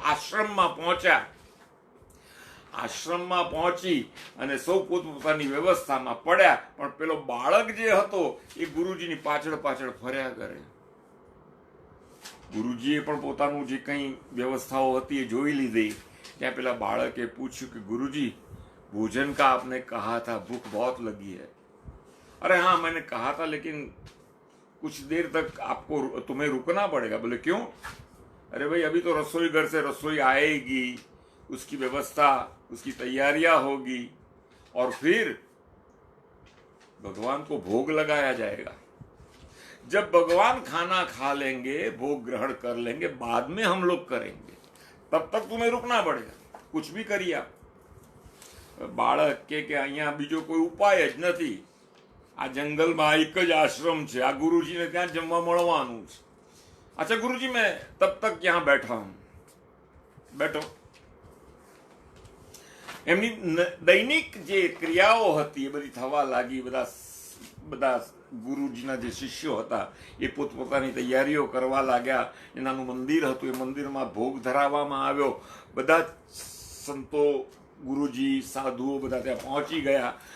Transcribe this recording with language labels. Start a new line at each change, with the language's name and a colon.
Gujarati: આશ્રમમાં પહોંચ્યા. આશ્રમમાં પહોંચી અને સૌ પોતપોતાની વ્યવસ્થામાં પડ્યા, પણ પેલો બાળક જે હતો એ ગુરુજીની પાછળ પાછળ ફર્યા કરે. ગુરુજીએ પણ પોતાનું જે કંઈ વ્યવસ્થાઓ હતી એ જોઈ લીધી. ત્યાં પેલા બાળકે પૂછ્યું કે ગુરુજી,
Hindi: भोजन का आपने कहा था, भूख बहुत लगी है. अरे हाँ मैंने कहा था, लेकिन कुछ देर तक आपको तुम्हें रुकना पड़ेगा. बोले क्यों? अरे भाई अभी तो रसोई घर से रसोई आएगी, उसकी व्यवस्था, उसकी तैयारियां होगी और फिर भगवान को भोग लगाया जाएगा. जब भगवान खाना खा लेंगे, भोग ग्रहण कर लेंगे, बाद में हम लोग करेंगे, तब तक तुम्हें रुकना पड़ेगा. कुछ भी करिए आप.
Gujarati: બાળક કે અહીંયા બીજો કોઈ ઉપાય જ નથી. આ જંગલમાં એક જ આશ્રમ છે, આ ગુરુજીને ત્યાં જમવા મળવાનું છે.
Hindi: अच्छा गुरुजी मैं तब तक यहाँ बैठा हूँ. बैठो.
Gujarati: એમની દૈનિક જે ક્રિયાઓ હતી એ બધી થવા લાગી. બધા ગુરુજીના જે શિષ્યો હતા એ પોતપોતાની તૈયારીઓ કરવા લાગ્યા. એનાનું મંદિર હતું, એ મંદિરમાં ભોગ ધરાવવામાં આવ્યો. બધા સંતો, ગુરુજી, સાધુઓ બધા ત્યાં પહોંચી ગયા.